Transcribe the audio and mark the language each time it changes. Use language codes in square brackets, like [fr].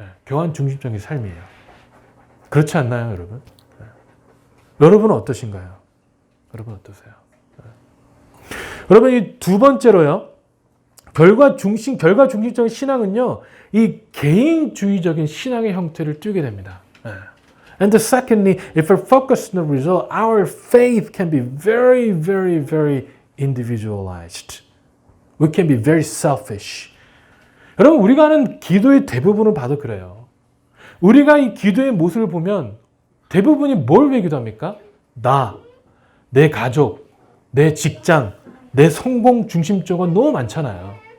[ko] 교환 중심적인 삶이에요. 그렇지 않나요, 여러분? 여러분은 어떠신가요? 여러분 어떠세요? 여러분, 이 두 번째로요, 결과 중심적인 신앙은요, 이 개인주의적인 신앙의 형태를 띠게 됩니다. [en] And secondly, if we're focused on the result, our faith can be very, very, very individualized. We can be very selfish. [ko] 여러분, 우리가 하는 기도의 대부분을 봐도 그래요. 우리가 이 기도의 모습을 보면 대부분이 뭘 위해 기도합니까? 내 가족, 내 직장, 내 성공 중심적으로 너무 많잖아요.